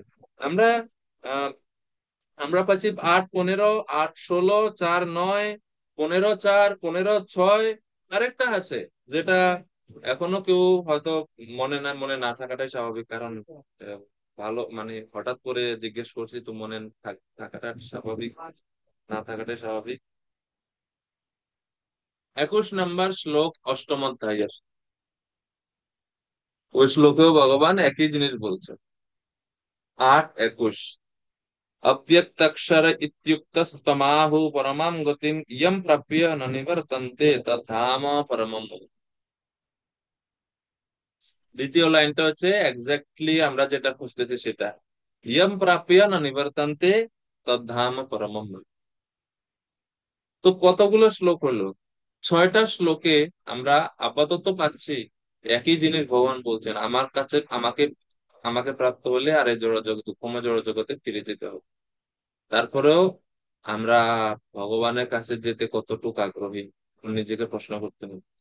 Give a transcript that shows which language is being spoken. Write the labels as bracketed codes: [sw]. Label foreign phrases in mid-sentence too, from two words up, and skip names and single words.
[bn] আমরা আহ আমরা পাচ্ছি 8:15, 8:16, 4:9, 15:4, 15:6, আরেকটা আছে যেটা এখনো কেউ হয়তো মনে না থাকাটাই স্বাভাবিক, কারণ আহ, ভালো মানে হঠাৎ করে জিজ্ঞেস করছি তো মনে থাকাটা স্বাভাবিক, না থাকাটাই স্বাভাবিক। 21 নম্বর শ্লোক অষ্টম অধ্যায়ের, ওই শ্লোকেও ভগবান একই জিনিস বলছে। 8:21, [sa] अव्यक्तक्षर इत्युक्तस्तमाहु परमां गतिं यं प्राप्य न निवर्तन्ते तद्धाम परमम्। [bn] দ্বিতীয় লাইনটা হচ্ছে এক্স্যাক্টলি আমরা যেটা খুঁজতেছি সেটা, [sa] ইয়ম প্রাপ্য না নিবর্তন্তে তদ্ধাম পরমম। [bn] তো কতগুলো শ্লোক হলো? 6টা শ্লোকে আমরা আপাতত পাচ্ছি একই জিনিস ভগবান বলছেন, আমার কাছে আমাকে আমাকে প্রাপ্ত হলে আর এই জড় জগৎ দুঃখময় জড় জগতে ফিরে যেতে হবে। তারপরেও আমরা ভগবানের কাছে যেতে কতটুকু আগ্রহী নিজেকে প্রশ্ন করতে হবে।